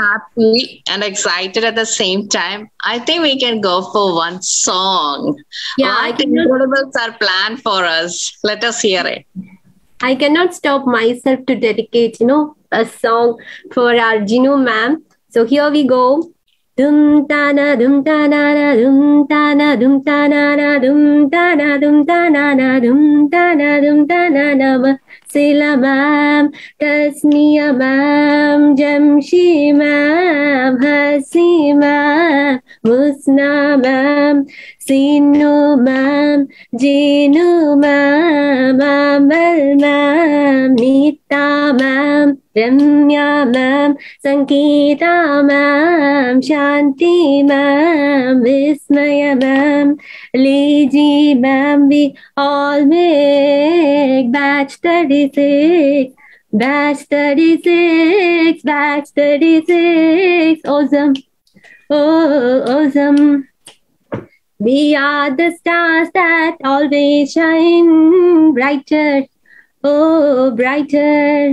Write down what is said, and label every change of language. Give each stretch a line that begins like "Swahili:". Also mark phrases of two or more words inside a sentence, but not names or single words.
English: happy and excited at the same time. I think we can go for one song. Yeah, I What cannot- incredibles are planned for us? Let us hear it. I cannot stop myself to dedicate, a song for our Jinu ma'am. So here we go. Dum ta na dum ta na na dum ta na dum ta na na dum ta na dum ta na na dum ta na dum ta na na. Sila ma'am, Tasniya ma'am, Jamshi ma'am, Hasi ma'am, Musna ma'am, Sinu ma'am, Jinu ma'am, Amal ma'am, Nita ma'am, Ramya ma'am, Sankita ma'am, Shanti ma'am, Vismaya ma'am, Liji ma'am, we all make batch 36, batch 36, batch 36, awesome, oh, awesome. We are the stars that always shine brighter, oh, brighter.